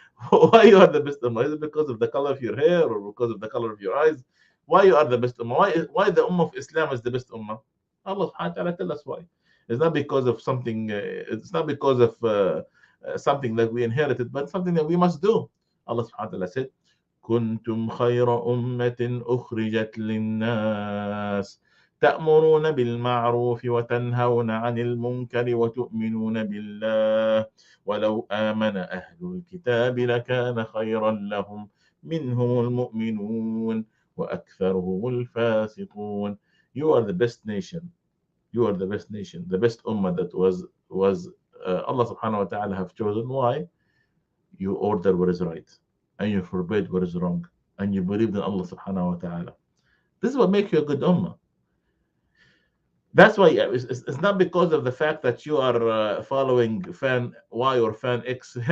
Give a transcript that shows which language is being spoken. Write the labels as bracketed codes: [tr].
[en] Why you are the best ummah? Is it because of the color of your hair, or because of the color of your eyes? Why you are the best ummah? Why the ummah of Islam is the best ummah? Allah subhanahu wa ta'ala tell us why. It's not because of something, it's not because of something that we inherited, but something that we must do. [ar] Allah subhanahu wa ta'ala said, كنتم خير أمة أخرجت للناس تأمرون بالمعروف وتنهون عن المنكر وتؤمنون بالله ولو آمن أهل الكتاب لكان خيرا لهم منهم المؤمنون وأكثرهم الفاسقون. [en] You are the best nation. You are the best nation, the best ummah that was Allah subhanahu wa ta'ala have chosen. Why? You order what is right, and you forbid what is wrong, and you believe in Allah subhanahu wa ta'ala. This is what makes you a good ummah. That's why it's not because of the fact that you are following fan Y or fan X.